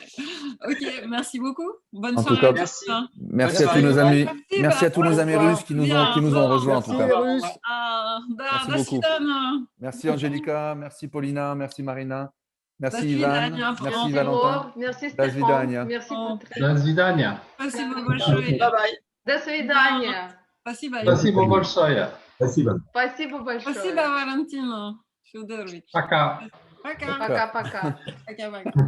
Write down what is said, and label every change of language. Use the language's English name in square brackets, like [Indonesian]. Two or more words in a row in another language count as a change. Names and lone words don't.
[French] Ok, merci beaucoup. Bonne En soirée. tout cas, Merci. Merci à tous nos amis. Merci à tous nos amis russes qui nous ont rejoints en tout cas. Merci beaucoup. Merci Angelica, merci Paulina, merci Marina, merci Ivan, merci Valentin. Merci Stéphane. Merci [Russian] До свидания. Спасибо большое. [English] Bye bye. [Russian] До свидания. Спасибо. Спасибо большое. Спасибо. Спасибо большое. Спасибо, Валентина Федорович. Пока. Пока. Пока-пока. Пока-пока.